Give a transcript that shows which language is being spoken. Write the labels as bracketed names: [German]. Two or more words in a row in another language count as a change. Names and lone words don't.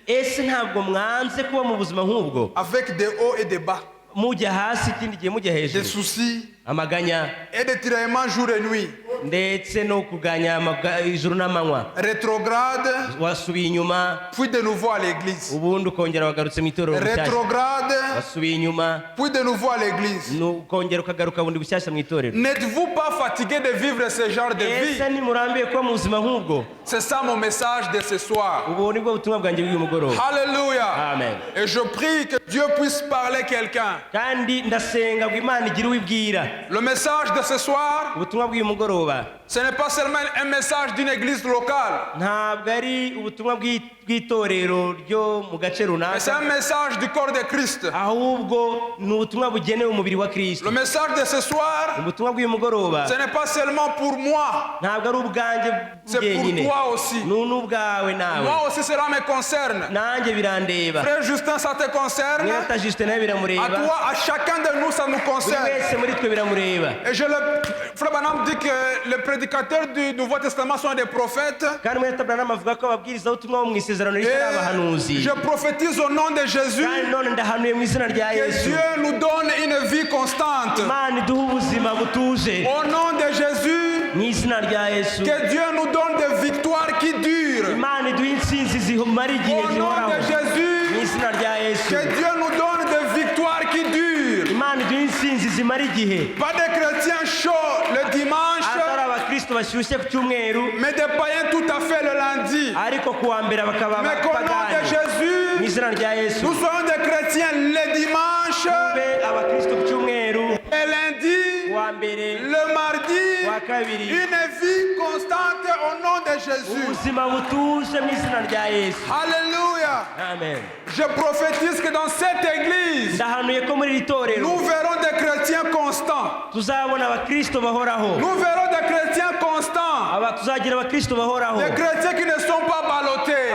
[Kinyarwanda] ese ntabwo mwanze kuba mu buzima nk'ubwo, [French] avec des hauts et des bas, [Kinyarwanda] mujya hasi ikindi gihe mujya [French] des [Kinyarwanda] hejuru, [French] soucis [Kinyarwanda] amaganya [French] et des tiraillements jour et nuit, [Kinyarwanda] ndetse no kuganya ijuru n'amanywa, [French] rétrograde, [Kinyarwanda] wasubiye inyuma [French] puis de nouveau à l'église, [Kinyarwanda] ubundi ukongera wagarutse mu itorero bushyashya, [French] rétrograde, [Kinyarwanda] wasubiye inyuma [French] puis de nouveau à l'église. [Kinyarwanda] ukongera ukagaruka bundi bushyashya mu itorero. [French] N'êtes-vous pas fatigué de vivre ce genre de vie? [Kinyarwanda] ese ntimurambiye kuba mu buzima nk'ubwo? [French] C'est ça mon message de ce soir. [Kinyarwanda] ubu nibwo butumwa bwanjye bw'uyu mugoroba. [French] Alléluia. Amen. Et je prie que Dieu puisse parler quelqu'un. [Kinyarwanda] kandi ndasenga ngo Imana igire uwibwira. [French] Le message de ce soir, [Kinyarwanda] ubutumwa bw'uyu mugoroba [French] ce n'est pas seulement un message d'une église locale, [Kinyarwanda] ntabwo ari ubutumwa bw'itorero ryo mu gace [French] mais c'est un [Kinyarwanda] runaka, [French] message du corps de Christ. [Kinyarwanda] ahubwo ni ubutumwa bugenewe umubiri wa Kristo. [French] Le message de ce soir, [Kinyarwanda] ubutumwa bw'uyu mugoroba [French] ce n'est pas seulement pour moi, [Kinyarwanda] ntabwo ari ubwanjye [French] c'est pour [Kinyarwanda] bwenyine, [French] toi aussi. [Kinyarwanda] ni n'ubwawe nawe, [French] Moi aussi cela me concerne. [Kinyarwanda] nanjye birandeba. [French] Frère Justin, ça te concerne. [Kinyarwanda] mweta Justin nawe [French] À [Kinyarwanda] biramureba, [French] toi, à chacun de nous, ça nous [Kinyarwanda] buri [French] concerne. [Kinyarwanda] wese muri twe biramureba. [French] Et Frère Branham dit que les prédicateurs du Nouveau Testament sont des prophètes. [Kinyarwanda] kandi mweta Branham avuga ko ababwirizabutumwa bo mu isezerano rishya ari abahanuzi. [French] Et je prophétise au nom de Jésus [Kinyarwanda] kandi none ndahanuye mu izina rya [French] que [Kinyarwanda] Yesu, [French] Dieu nous donne une vie constante. [Kinyarwanda] Imana iduha ubuzima butuje [French] Au nom de Jésus, [Kinyarwanda] mu izina rya Yesu. [French] que Dieu nous donne des victoires qui durent. [Kinyarwanda] Imana iduha intsinzi zimara igihe [French] Au nom [Kinyarwanda] zihoraho [French] de [Kinyarwanda] mu [French] Jésus, [Kinyarwanda] izina rya Yesu. [French] que Dieu nous donne des victoires qui durent. [Kinyarwanda] Imana iduha intsinzi zimara igihe, [French] Pas des chrétiens chauds le dimanche, [Kinyarwanda] atari abakristo bashyushye ku cyumweru, [French] mais des païens tout à fait le lundi. [Kinyarwanda] ariko kuwa mbere bakaba [French] Mais qu'au nom de [Kinyarwanda] abapagani. mu [French] Jésus, [Kinyarwanda] izina rya Yesu [French] nous soyons des chrétiens le dimanche, [Kinyarwanda] tube abakristo ku cyumweru, [French] le lundi, [Kinyarwanda] kuwa mbere, [French] le mardi, [Kinyarwanda] kuwa kabiri, [French] une vie constante au nom de Jésus. [Kinyarwanda] ubuzima butuje mu izina rya Yesu. [French] Alléluia. Amen. Je prophétise que dans cette église, [Kinyarwanda] ndahanuye ko muri iri torero [French] nous verrons des chrétiens constants. [Kinyarwanda] tuzabona abakristo bahoraho, [French] Nous verrons des chrétiens constants. [Kinyarwanda] tuzagira abakristo bahoraho, [French] Des chrétiens qui ne sont pas ballottés,